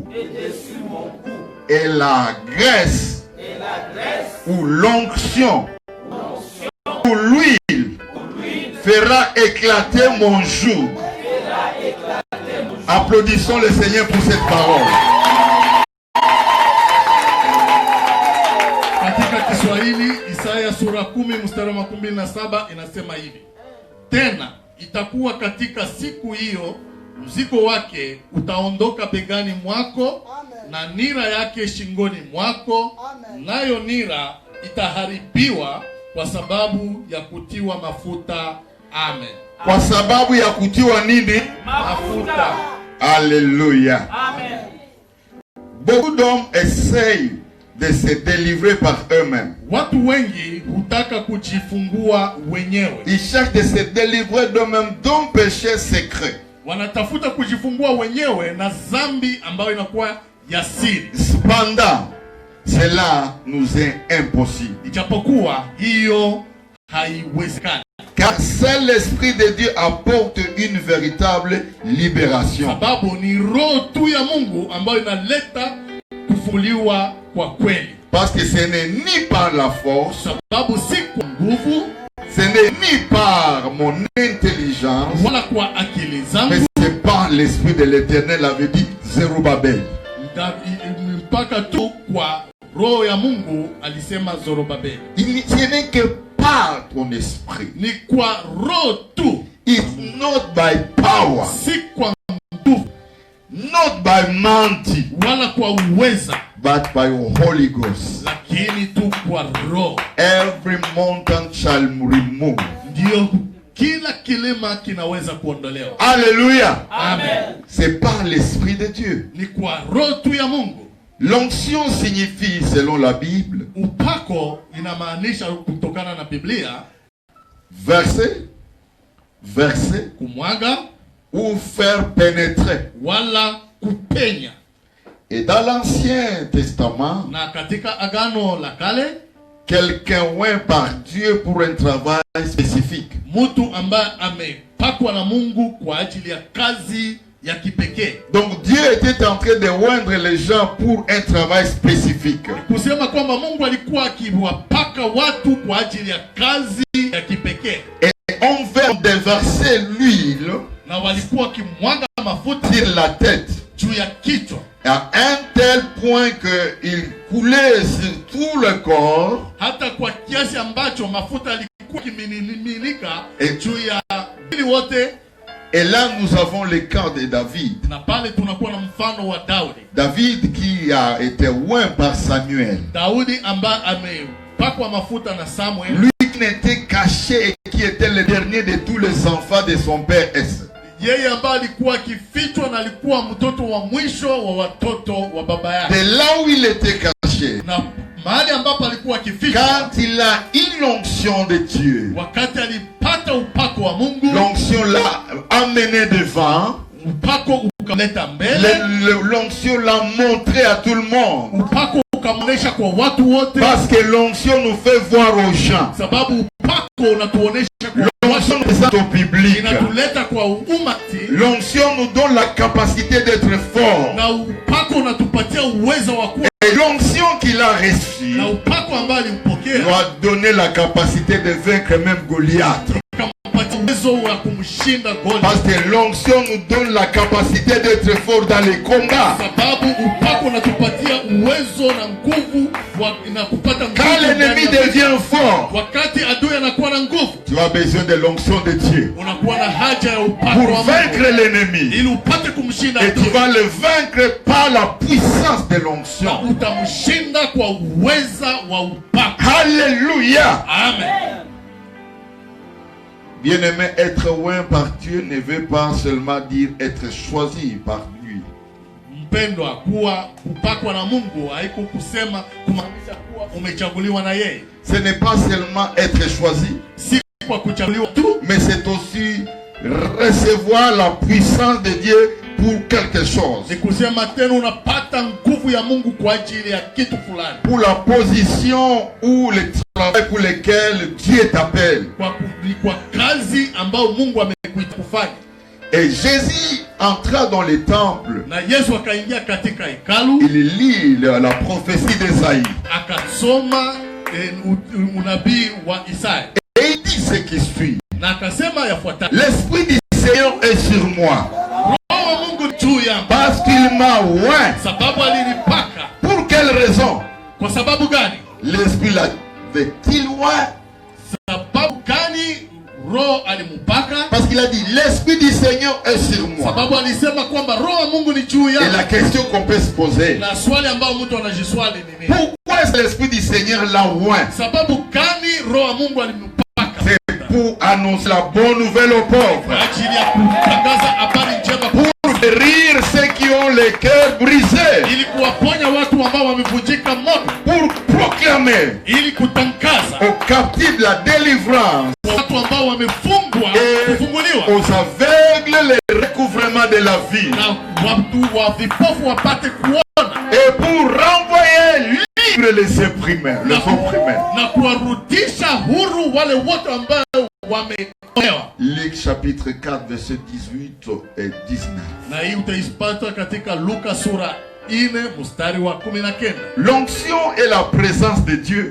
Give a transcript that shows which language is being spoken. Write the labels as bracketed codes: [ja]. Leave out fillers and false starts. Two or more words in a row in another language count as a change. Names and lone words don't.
[fr] Et la graisse. Ou l'onction. Ou l'huile. Fera éclater mon joug. Applaudissons le Seigneur pour cette parole. [sw] Isaya sura 10 mstari wa 27 inasema hivi: tena itakuwa katika siku hiyo, mzigo wake utaondoka begani mwako. Amen. Na nira yake shingoni mwako. Amen. Nayo nira itaharibiwa kwa sababu ya kutiwa mafuta. Amen. Kwa sababu ya kutiwa nini? Mafuta. Alléluia. Amen. [fr] Beaucoup d'hommes essayent de se délivrer par eux-mêmes. [sw] Watu wengi hutaka kujifungua wenyewe. [fr] Ils cherchent de se délivrer d'eux-mêmes d'un péché secret. [sw] Wanatafuta kujifungua wenyewe na dhambi ambayo inakuwa ya siri. [fr] Cependant, cela nous est impossible. [sw] Ijapokuwa hiyo haiwezekani. [fr] Car seul l'Esprit de Dieu apporte une véritable libération. [sw] Sababu ni roho tu ya Mungu ambayo inaleta kufufuliwa kwa kweli. [fr] Parce que ce n'est ni par la force, [sw] sababu si kwa nguvu, [fr] ce n'est ni par mon intelligence, [sw] wala kwa akili zangu, [fr] mais c'est par l'Esprit de l'Éternel, avait dit Zerubabel. [sw] Mpaka tu kwa roho ya Mungu alisema Zorobabel. [fr] Ce n'est que par ton esprit. [sw] Ni kwa roho tu. [en] It's not by power. [sw] Si kwa nguvu. [en] Not by mighty. [sw] Wala kwa uweza. [en] But by Holy Ghost. [sw] Lakini tu kwa roho. [en] Every mountain shall remove. [sw] Ndio kila kilima kinaweza kuondolewa. Alléluia. Amen. [fr] C'est par l'Esprit de Dieu. [sw] Ni kwa roho tu ya Mungu. [fr] L'onction signifie, selon la Bible, [sw] upako inamaanisha kutokana na Biblia, [fr] verset, [sw] kumwaga, [fr] ou faire pénétrer. [sw] wala kupenya. [fr] Et dans l'Ancien Testament, [sw] Na katika agano la kale, [fr] quelqu'un oint par Dieu pour un travail spécifique. [sw] mtu ambaye amepakwa na Mungu kwa ajili ya kazi ya kipekee. [fr] Donc Dieu était en train de oindre les gens pour un travail spécifique. [sw] Kusema kwamba Mungu alikuwa akiwapaka watu kwa ajili ya kazi ya kipekee. [fr] Et on veut déverser l'huile [sw] Na walikuwa wakimwaga mafuta [fr] sur la tête [sw] juu ya kichwa [fr] à un tel point qu'il coulait sur tout le corps. [sw] hata kwa kiasi ambacho mafuta yalikuwa kimiminika [fr] Et- [sw] juu ya mwili wote. [fr] Et là, nous avons le cas de David. [sw] Na pale tunakuwa na mfano wa Daudi. [fr] David qui a été oint par Samuel. [sw] Daudi ambaye amepakwa mafuta na Samuel. [fr] Lui qui n'était caché et qui était le dernier de tous les enfants de son père Esse. [sw] Yeye ambaye alikuwa akifichwa na alikuwa mtoto wa mwisho wa watoto wa baba yake. [fr] De là où il était caché, [sw] Na mahali ambapo alikuwa akifichwa, [fr] quand il a eu l'onction de Dieu, [sw] wakati alipata upako wa Mungu, [fr] l'onction l'a amené devant, [sw] upako ukamleta mbele, [fr] l'onction l'a montré à tout le monde. [sw] upako ukamonyesha kwa watu wote. [fr] Parce que l'onction nous fait voir aux gens. [sw] Sababu upako unatuonesha kwa [fr] L'onction nous présente au public. [sw] inatuleta kwa umati. [fr] L'onction nous donne la capacité d'être fort. [sw] Na upako unatupatia uwezo wa kuwa. [fr] Et l'onction qu'il a reçue [sw] Na upako ambao alimpokea [fr] nous a donné la capacité de vaincre même Goliath. [sw] ukampatia uwezo wa kumshinda Goliath. [fr] Parce que l'onction nous donne la capacité d'être fort dans les combats. [sw] Sababu upako unatupatia uwezo na nguvu na kupata nguvu. [fr] Quand l'ennemi devient fort, [sw] Wakati adui anakuwa na nguvu, [fr] tu as besoin de l'onction de Dieu [sw] unakuwa na haja ya upako [fr] pour [sw] wa [fr] vaincre [sw] Mungu [fr] l'ennemi. [sw] ili upate kumshinda [fr] Et tu [sw] adui. [fr] vas le vaincre par la puissance de [sw] Na [fr] l'onction. [sw] utamshinda kwa uweza wa upako. Alléluia. Amen. [fr] Bien-aimé, être oint par Dieu ne veut pas seulement dire être choisi par lui. [sw] Mpendwa, kuwa kupakwa na Mungu haiko kusema kumaanisha kuwa umechaguliwa na yeye. [fr] Ce n'est pas seulement être choisi, [sw] Si kwa kuchaguliwa tu, [fr] mais c'est aussi recevoir la puissance de Dieu pour quelque chose. [sw] ni kusema tena unapata nguvu ya Mungu kwa ajili ya kitu fulani. [fr] Pour la position ou le travail pour lequel Dieu t'appelle. [sw] Kwa kazi ambayo Mungu amekuita kufanya. [fr] Et Jésus entra dans le temple. [sw] Na Yesu akaingia katika hekalu, [fr] Il lit la prophétie d'Ésaïe. [sw] akasoma unabii wa Isaya. [fr] Et il dit ce qui suit. [sw] Na akasema yafuatayo: [fr] L'Esprit du Seigneur est sur moi. [sw] Roho wa Mungu juu yangu, [fr] Parce qu'il m'a oint. [sw] sababu alinipaka. [fr] Pour quelle raison? [sw] Kwa sababu gani? [fr] L'Esprit l'avait-il oint? [sw] Sababu gani Roho alimpaka? [fr] Parce qu'il a dit, l'Esprit du Seigneur est sur moi. [sw] Sababu alisema kwamba Roho wa Mungu ni juu [fr] Et la [sw] yangu. [fr] question qu'on peut se poser, [sw] Na swali ambayo mtu anajiswali ni nini? [fr] pourquoi est-ce que l'Esprit du Seigneur l'a oint? [sw] Sababu gani Roho wa Mungu alimpaka? [fr] C'est pour annoncer la bonne nouvelle aux pauvres. [sw] Kwa ajili ya kutangaza habari njema, [fr] Pour guérir ceux qui ont les cœurs brisés. [sw] ili kuwaponya watu ambao wamevunjika moyo, [fr] Pour proclamer [sw] ili kutangaza [fr] aux captifs la délivrance. [sw] watu ambao wamefungwa [fr] Et [sw] kufunguliwa, [fr] aux aveugles le recouvrement de la vie. [sw] na watu wa vipofu wapate kuona, [fr] Et pour renvoyer libre les opprimés. [sw] na kuwarudisha huru wale wote ambao wameonewa. [fr] Luc chapitre 4 verset 18 et 19. [sw] Na hii utaipata katika Luka sura 4 mstari wa 19. [fr] L'onction est la présence de Dieu